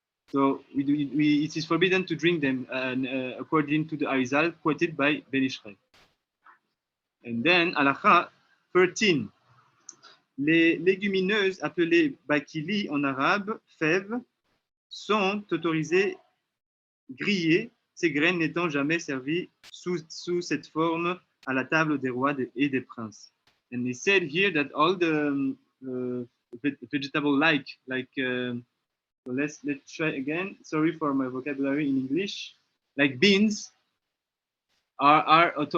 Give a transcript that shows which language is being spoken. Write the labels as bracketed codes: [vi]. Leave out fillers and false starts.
[en] So it is forbidden to drink them, according to the Arizal quoted by Ben Yishai. And then Halakha 13. [fr] Les légumineuses appelées bakili en arabe, fèves, sont autorisées grillées, ces graines n'étant jamais servies sous cette forme à la table des rois et des princes. [en] And he said here that all the vegetable like so let's try again. Sorry for my vocabulary in English. Like beans are